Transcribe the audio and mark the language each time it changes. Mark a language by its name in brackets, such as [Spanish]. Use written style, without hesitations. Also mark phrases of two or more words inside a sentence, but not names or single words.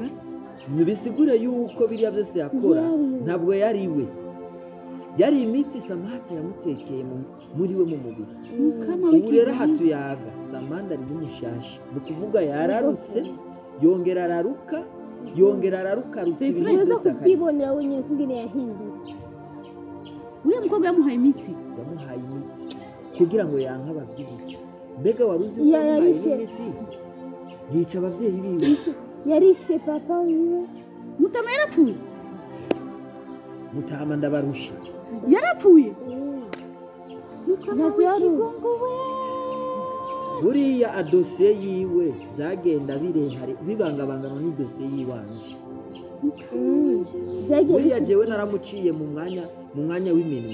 [Rundi] bisigure yuko biriya byose yakora ntabwo yari we yari imiti Samantha yamutekeye muri we mu mubiri ubu rero hatuyaga Samandari n'umushasha ni ukuvuga yararutse yongera araruka uza kubyibonera wenyine ko ingene yahindutse uriya mukobwa yamuhaye imiti kugira ngo yanke ababyeyi mbega wari uzi ko yamuhaye imiti yica ababyeyi biwe yarishe papa wiwe Mutama yarapfuye Mutama ndabarusha yarapfuye ntacyo yaruzi buriya adosiye yiwe byagenda bibangabanganwa n'idosiye yiwanje buriya jewe naramuciye mu mwanya w'iminwe